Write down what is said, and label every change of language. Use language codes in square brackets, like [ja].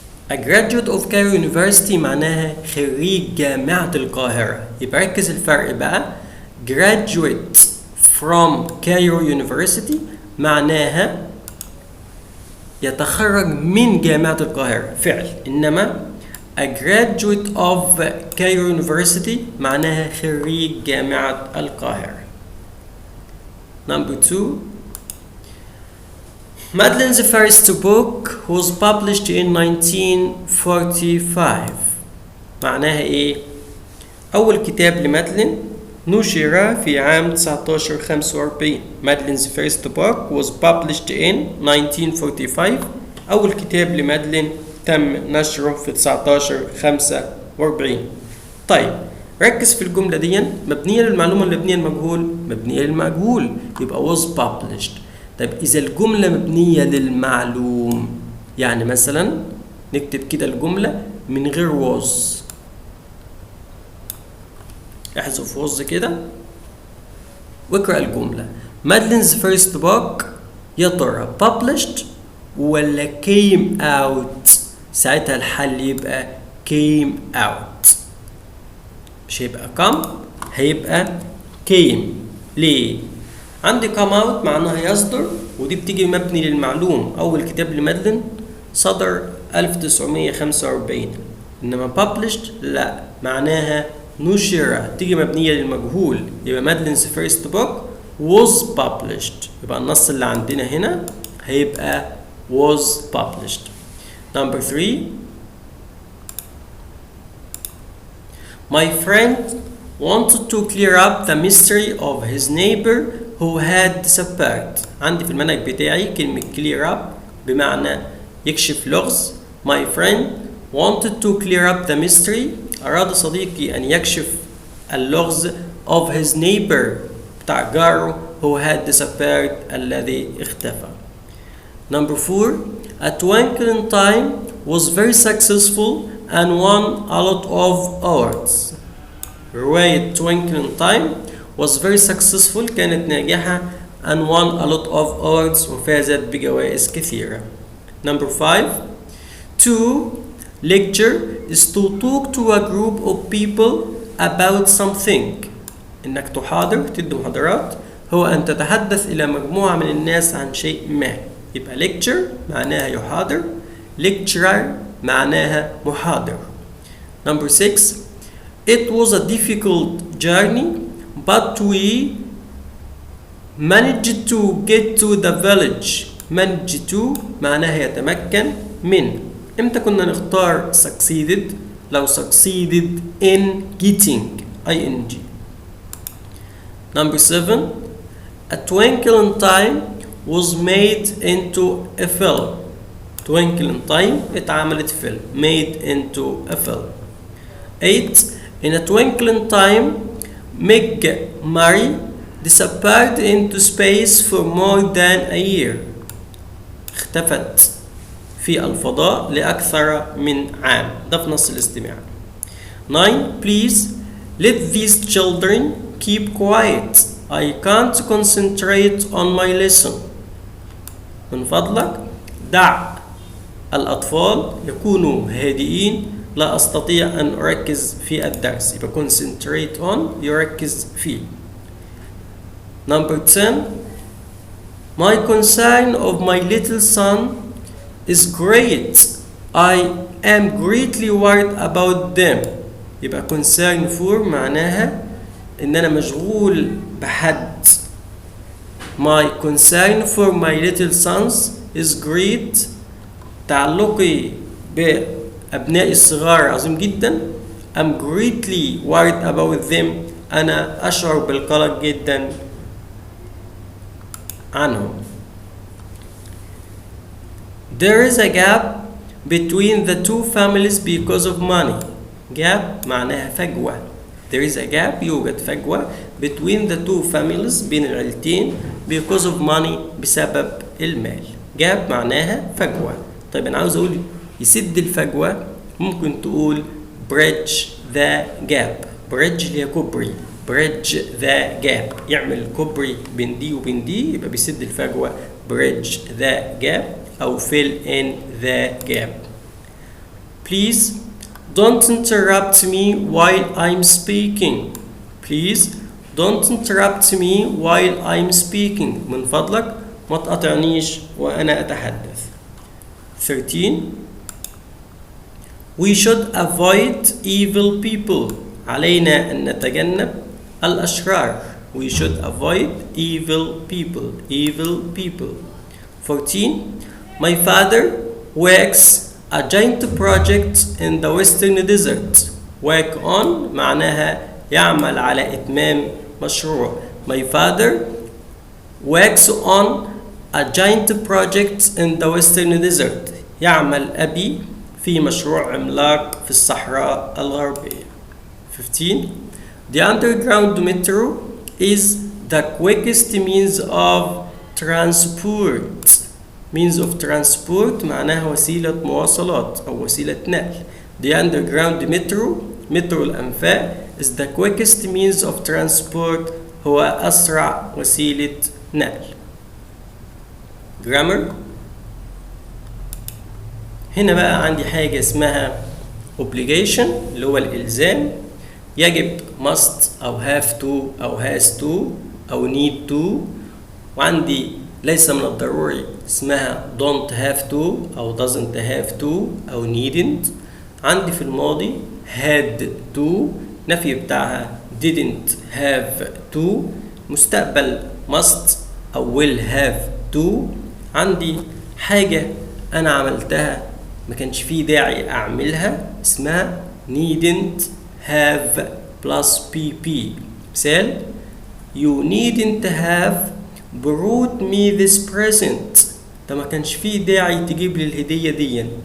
[en] A graduate of Cairo University [ar] معناها خريج جامعة القاهرة. يبقى ركز الفرق بقى، [en] graduate from Cairo University [ar] معناها يتخرج من جامعة القاهرة فعل، إنما [en] a graduate of Cairo University [ar] معناها خريج جامعة القاهرة. [en] Number 2. Madeline's first book was published in 1945. [ar] معناها إيه؟ أول كتاب لمادلين نشر في عام 1945. [en] Madeline's first book was published in 1945. [ar] أول كتاب لمادلين تم نشره في 1945. طيب ركز في الجملة دي، مبنية للمعلومة ولا مبنية للمجهول؟ مبنية للمجهول، يبقى [en] was published. [ar] طيب إذا الجملة مبنية للمعلوم، يعني مثلا نكتب كده الجملة من غير was، احذف was كده واقرأ الجملة. [en] Madeline's first book [ar] يا ترى [en] published ولا came out؟ [ar] ساعتها الحل يبقى [en] came out، [ar] مش هيبقى [en] come، هيبقى came. [ar] ليه؟ عندي [en] come out [ar] معناها يصدر، ودي بتيجي مبني للمعلوم. أول كتاب لمادلين صدر 1945، إنما published لا، معناها نشر، تيجي مبنية للمجهول. يبقى مادلين's [en] first book was published، [ar] يبقى النص اللي عندنا هنا هيبقى [en] was published. Number 3. My friend wanted to clear up the mystery of his neighbor who had disappeared. [ar] عندي في المنهج بتاعي كلمة clear up بمعنى يكشف لغز. [en] My friend wanted to clear up the mystery، [ar] أراد صديقي أن يكشف اللغز [en] of his neighbor [ar] بتاع جاره [en] who had disappeared [ar] الذي اختفى. [en] Number 4. A Twinkle in Time was very successful and won a lot of awards. رواية Twinkle in Time was very successful [ar] كانت ناجحة [en] and won a lot of awards [ar] وفازت بجوائز كثيرة. [en] Number 5. To lecture is to talk to a group of people about something. [ar] إنك تحاضر، تدي محاضرات، هو أن تتحدث إلى مجموعة من الناس عن شيء ما. يبقى lecture معناها يحاضر، lecturer معناها محاضر. [en] Number 6. It was a difficult journey but we managed to get to the village. managed to [ar] معناها يتمكن من. امتى كنا نختار succeeded؟ لو [en] succeeded in getting ing. [ar] Number 7. [en] A Twinkle in Time was made into a film. Twinkle in Time [ar] اتعملت فيلم، [en] made into a film. 8. In a twinkle in time Meg Murray disappeared into space for more than a year. [ar] اختفت في الفضاء لأكثر من عام. ده في نص الاستماع. [en] 9. Please let these children keep quiet. I can't concentrate on my lesson. [ar] من فضلك دع الأطفال يكونوا هادئين. لا أستطيع أن أركز في الدرس. يبقى [en] concentrate on [ar] يركز فيه. [en] Number 10. My concern of my little son is great. I am greatly worried about them. [ar] يبقى [en] concern for [ar] معناها إن أنا مشغول بحد. [en] My concern for my little sons is great. [ar] تعلقي بأبنائي الصغار عظيم جدا. [en] I'm greatly worried about them. [ar] أنا أشعر بالقلق جدا عنهم. [en] There is a gap between the two families because of money. [ar] Gap معناها فجوة. [en] There is a gap [ar] يوجد فجوة [en] between the two families [ar] بين العيلتين [en] because of money [ar] بسبب المال. Gap معناها فجوة. طيب أنا عاوز أقول يسد الفجوة ممكن تقول [en] bridge the gap. [ar] bridge اللي هي كوبري. [en] bridge the gap [ar] يعمل كوبري بين دي وبين دي يبقى بيسد الفجوة bridge the gap أو [en] fill in the gap. Please don't interrupt me while I'm speaking. Please don't interrupt me while I'm speaking. [ar] من فضلك ما تقاطعنيش وأنا أتحدث. 13. [en] We should avoid evil people. [ar] علينا أن نتجنب الأشرار. [en] We should avoid evil people. Evil people. 14. My father works a giant project in the western desert. Work on [ar] معناها يعمل على إتمام مشروع. [en] My father works on a giant project in the western desert. [ar] يعمل أبي في مشروع عملاق في الصحراء الغربية. 15. [en] The underground metro is the quickest means of transport. Means of transport [ar] معناها وسيلة مواصلات أو وسيلة نقل. [en] The underground metro [ar] مترو الأنفاق [en] is the quickest means of transport [ar] هو أسرع وسيلة نقل. [en] Grammar. [ar] هنا بقى عندي حاجة اسمها obligation اللي هو الإلزام. يجب must أو [en] have to [ar] أو [en] has to [ar] أو [en] need to. [ar] وعندي ليس من الضروري اسمها [en] don't have to [ar] أو [en] doesn't have to [ar] أو needn't. عندي في الماضي [en] had to [ar] نفي بتاعها [en] didn't have to. [ar] مستقبل must أو [en] will have to. [ar] عندي حاجة أنا عملتها ما كانش فيه داعي أعملها اسمها [en] needn't have plus pp. مثال you needn't have brought me this present. [ar] ده ما كانش فيه داعي تجيب لي الهدية دي.